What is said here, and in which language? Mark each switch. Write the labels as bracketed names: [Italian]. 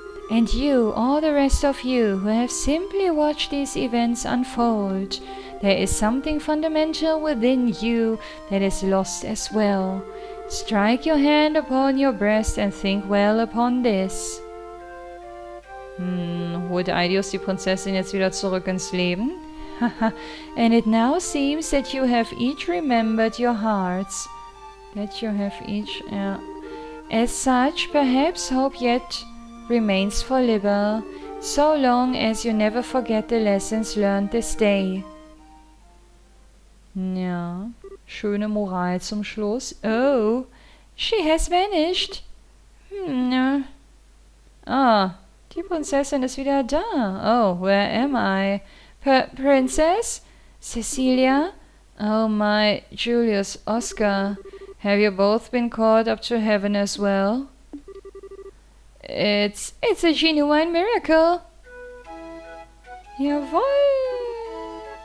[English] And you, all the rest of you, who have simply watched these events unfold, there is something fundamental within you that is lost as well. Strike your hand upon your breast and think well upon this. [German] Holt Aidios die Prinzessin jetzt wieder zurück ins Leben? [English] And it now seems that you have each remembered your hearts. That you have each... As such, perhaps hope yet remains for Libel, so long as you never forget the lessons learned this day. [German] Ja, schöne Moral zum Schluss. Oh, [English] she has vanished. [German] Ah, die Prinzessin ist wieder da. [English] Oh, where am I? Princess? Cecilia? Oh my, Julius, Oscar, have you both been called up to heaven as well? It's a genuine miracle. [German] Jawohl.